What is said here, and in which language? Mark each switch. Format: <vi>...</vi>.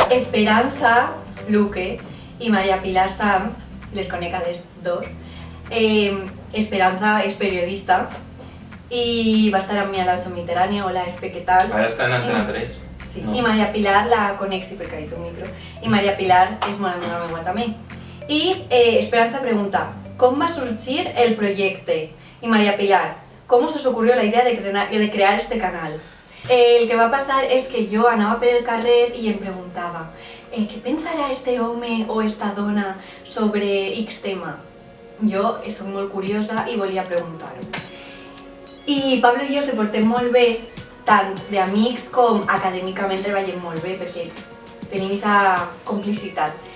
<ca>Esperanza Luque i Maria Pilar Sanz, les conec a les dos. Esperanza és periodista i va estar amb mi a la 8 Mediterránea. Hola, Espe, què tal? Ara està en Antena 3. Sí, No. i Maria Pilar la conec, sí, perquè ha dit un micro. I Maria Pilar és molt amiga meva també. I Esperanza pregunta,</ca> <es>¿cómo va a surgir el proyecto? Y María Pilar, ¿cómo se os ocurrió la idea de crear este canal?</es> <ca>El que va pasar és que jo anava per el carrer i em preguntava què pensarà este home o esta dona sobre X tema? Jo soc molt curiosa i volia preguntar-ho. I Pablo i jo se portem molt bé, tant d'amics com acadèmicament treballem molt bé perquè tenim aquesta complicitat.</ca>